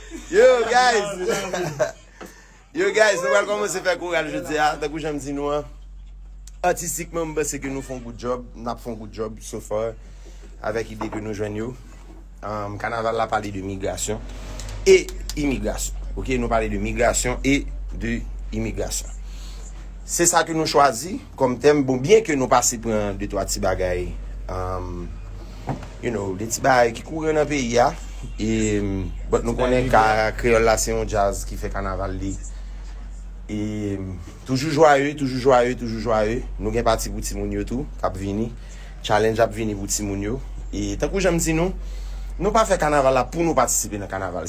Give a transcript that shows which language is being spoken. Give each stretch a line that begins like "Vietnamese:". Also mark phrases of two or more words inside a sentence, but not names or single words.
English: Yo, guys.
Haitian Creole: Yo, guys, nou pral kòmanse fè koural jodi a. Tankou jan m di nou, an. Atistikman, m panse ke nou fè on
English: good job.
Haitian Creole: N ap fè on
English: good job so far.
Haitian Creole: Avèk ide ke nou jwenn yo. Um, Kanaval la pale de migrasyon e imigrasyon. Ok, nou pale de migrasyon e de imigrasyon. Se sa ke nou chwazi. kòm tèm, bon, byen ke nou pase pran de twa ti bagay,
English: um, you know,
Haitian Creole: de ti bagay ki koure nan peyi a, e, but nou konnen ka Kreyòl la, se yon jazz ki fè kanaval li. E, toujou jwayè, toujou jwayè, toujou jwayè. Nou gen pati pou timoun yo tou, k ap vini. Challenge ap vini pou timoun yo. E, tankou jan m di nou, nou pa fè kanaval la pou nou patisipe nan kanaval.